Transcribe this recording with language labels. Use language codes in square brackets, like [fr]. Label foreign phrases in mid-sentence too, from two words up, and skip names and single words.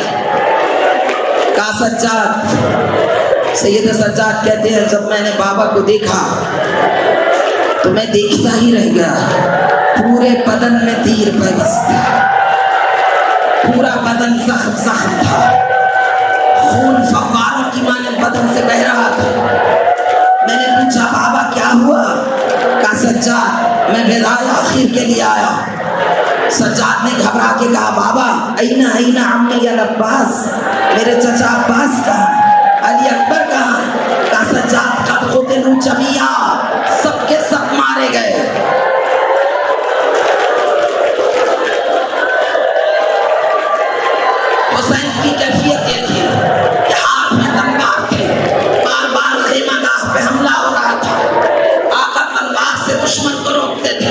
[ur] کہا سجاد، سید سجاد کہتے ہیں جب میں نے بابا کو دیکھا تو میں دیکھتا ہی رہ گیا، پورے بدن میں تیر پیوست تھا، پورا بدن زخم زخم تھا، خون فواروں کی مانند بدن سے بہ رہا تھا۔ میں نے پوچھا بابا کیا ہوا؟ کہا سجاد میں وداع آخر کے لیے آیا۔ سجاد نے گھبرا کے کہا بابا [ar] اینا اینا عمی العباس، [ur] میرے چچا عباس کہاں، علی اکبر کہاں؟ کہا سجاد [ar] قد قتلوا جمیعا، [ur] سب کے سب مارے گئے۔ حسین کی کیفیت یہ تھی کہ ہاتھ میں تلوار تھے، بار بار خیمہ گاہ پہ حملہ ہو رہا تھا، آقا تلوار سے دشمن کو روکتے تھے۔